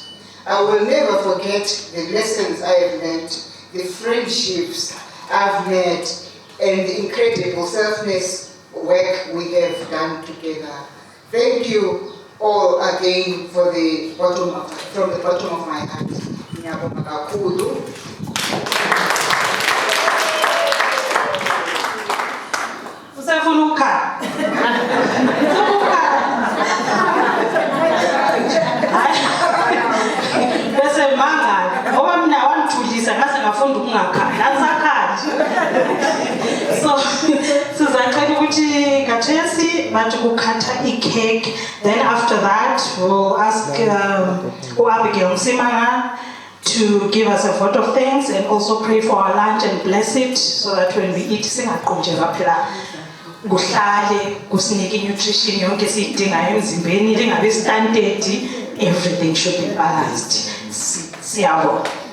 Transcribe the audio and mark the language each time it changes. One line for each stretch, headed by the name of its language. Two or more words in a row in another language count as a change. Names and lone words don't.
English: I will never forget the lessons I have learned, the friendships I've made, and the incredible selfless work we have done together. Thank you all again from the bottom of my heart.
North Ndebele: Ngiyabonga kakhulu. Usafuna ukukhala. Bese mangala ngoba mina wangithulisa ngase ngafunda ukungakhali angisakhali.
English: So
North Ndebele: sizacela ukuthi kathesi bathi ukukhatha i-cake,
English: then after that we'll ask Abigail Msimanga to give us a vote of thanks and also pray for our lunch and bless it so that when we eat
North Ndebele: singaqunjelwa phela kuhlale kusinike nutrition yonke esiyidingayo emzimbeni lingabe stunted,
English: everything should be balanced.
North Ndebele: Siyabonga.